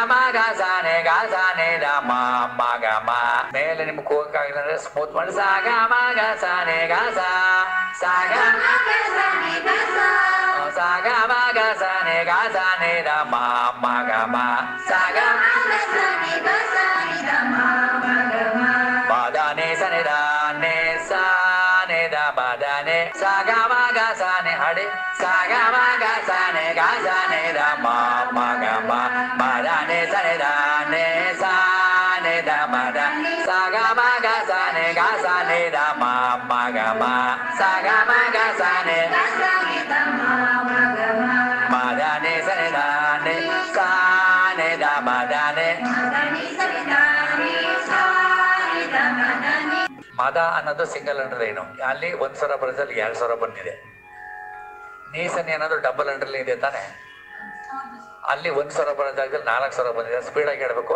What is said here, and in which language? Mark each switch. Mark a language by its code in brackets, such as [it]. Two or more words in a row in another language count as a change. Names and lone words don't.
[kn] ಗ ಸ ನಿ ಗ ಸ ನಿ ದ ಮ ಮ ಗ ಮ. ಮೇಲೆ ನಿಮ್ಗೆ ಹೋಗಕ್ಕಾಗಿಲ್ಲ ಅಂದ್ರೆ ಸ್ಮೂತ್ ಮಾಡಿ ಸ ಗ ಮ ಗ ಸ ನಿ ಗ ಸ ಸ ಗ ಸ ಗ ಮ ಗ ಸ ನಿ ಗ ಸ ನಿ ದ ಮ ಮ ಗ ಮ ಸ ಗ ಮ ದ ನಿ ಸ ನಿ ದ ನಿ ಸ ನಿ ದ ಮ ದ ನಿ ಸ ಗ ಮ ಗ ಸ ನಿ ಹಡಿ ಸ ಗ ಮ ಗ ಸ ನಿ ಗ ಸ ನಿ ದ ಮ ಮ ಗ ಮ ಮ ದ ನಿ ಸ ನಿ ದ ನಿ ಸ ನಿ ದ ಮ ದ ಸ ಗ ಮ ಗ ಸ ನಿ ಗ ಸ ನಿ ದ ಮ ಮ ಗ ಮ ಸ ಗ ಮ ಗ ಸ ನಿ ಮ ದ ನಿ ಸ ನಿ ದ ನಿ ಸ ನಿ ದ ಮ ದ ನಿ ಮದ ಅನ್ನೋದು [en] single underline. [kn] ಅಲ್ಲಿ 1 ಸ್ವರ ಬರೋದ್ರಲ್ಲಿ 2 ಸ್ವರ ಬಂದಿದೆ. ನೀಸನಿ ಅನ್ನೋದು [en] double underline [kn] ಇದೆ ತಾನೆ, ಅಲ್ಲಿ 1 ಸ್ವರ ಬರೋ ಜಾಗದಲ್ಲಿ 4 ಸ್ವರ ಬಂದಿದೆ. ಸ್ಪೀಡಾಗಿ ಹೇಳ್ಬೇಕು.